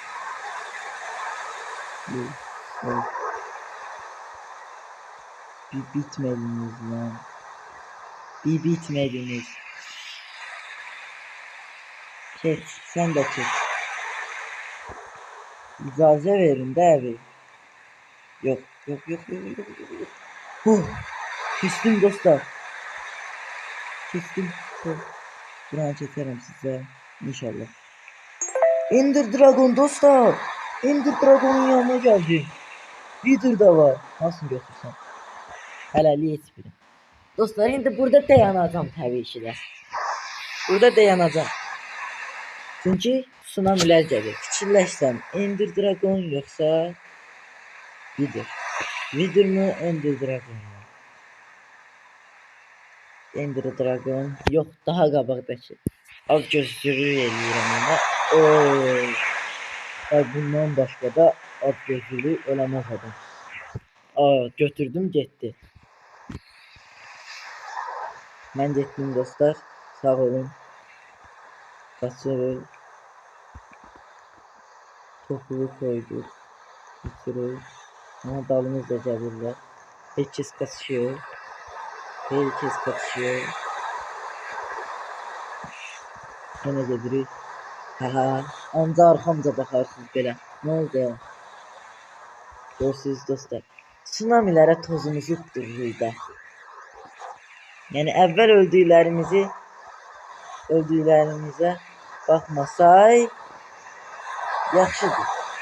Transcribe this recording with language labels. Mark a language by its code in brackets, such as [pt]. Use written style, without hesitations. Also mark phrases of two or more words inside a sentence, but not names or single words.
[az] Bir bitmədiniz lan. Bir bitmədiniz. Keç, sən də keç. İcazə verin də abi. Yox. [tr] Kestim dostlar. Kestim. Buranı çekerim size. İnşallah. Ender Dragon dostlar. Ender Dragon'un yanına geldi. Wither da var. Nasıl götürsem. [az] Hələlik heç biri. Dostlar indi burada dayanacağım təbii ki də. Burada dayanacağım. Çünki tsunamilər gəlir. Fikirləşsəm Ender Dragon yoxsa Wither. [tr] Wither mı Ender Dragon mu? [az] Ender Dragon yox daha qabaqdakı. Az gözlülük eləyirəm ona. Bundan başqa da az gözlülük eləməz adam. Götürdüm getdi. Mən getdim dostlar. Sağ olun. [tr] Kaçırır. Topuğu koyduk. Kaçırır. [az] Ama dalımızda gəlirlər. [tr] Herkes kaçıyor. Yine gedirik. [az] Anca arxamca baxarsınız belə. [tr] Ne oldu ya? Görsünüz dostlar. [az] Tsunamilərə tozumuzu yutdururuq da. Yəni əvvəl öldüklərimizə baxmasay yaxşıdır.